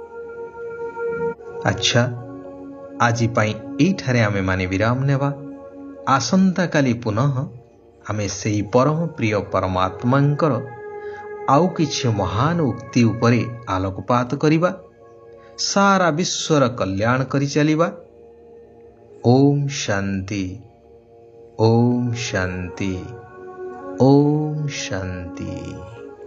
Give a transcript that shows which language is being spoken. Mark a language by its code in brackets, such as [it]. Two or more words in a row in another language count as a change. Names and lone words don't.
[or] ଆଚ୍ଛା, ଆଜି ପାଇଁ ଏଇଠାରେ ଆମେମାନେ ବିରାମ ନେବା। ଆସନ୍ତାକାଲି ପୁନଃ ଆମେ ସେହି ପରମ ପ୍ରିୟ ପରମାତ୍ମାଙ୍କର ଆଉ କିଛି ମହାନ ଉକ୍ତି ଉପରେ ଆଲୋକପାତ କରିବା। ସାରା ବିଶ୍ୱର କଲ୍ୟାଣ କରି ଚାଲିବା। [hi] ओम शांति, ओम शांति, ओम शांति।